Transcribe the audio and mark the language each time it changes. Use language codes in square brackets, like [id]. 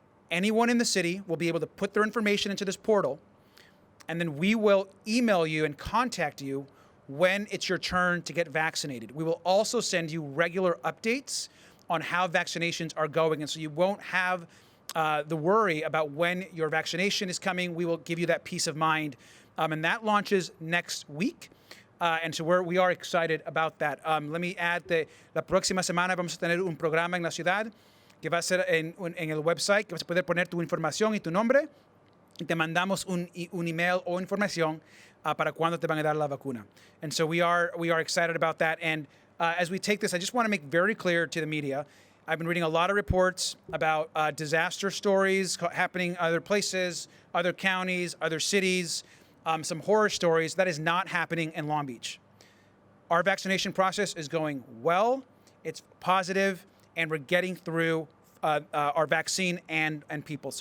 [en] Anyone in the city will be able to put their information into this portal, and then we will email you and contact you when it's your turn to get vaccinated. We will also send you regular updates on how vaccinations are going, and so you won't have the worry about when your vaccination is coming. We will give you that peace of mind, and that launches next week. And so we are excited about that. Let me add that [es] la próxima semana vamos a tener un programa en la ciudad que va a ser en el website, que vas a poder poner tu información y tu nombre, y te mandamos un email o información para cuando te van a dar la vacuna. [en] And so we are excited about that. And as we take this, I just want to make very clear to the media, I've been reading a lot of reports about disaster stories happening other places, other counties, other cities, some horror stories. That is not happening in Long Beach. Our vaccination process is going well, it's positive, and we're getting through our vaccine and people.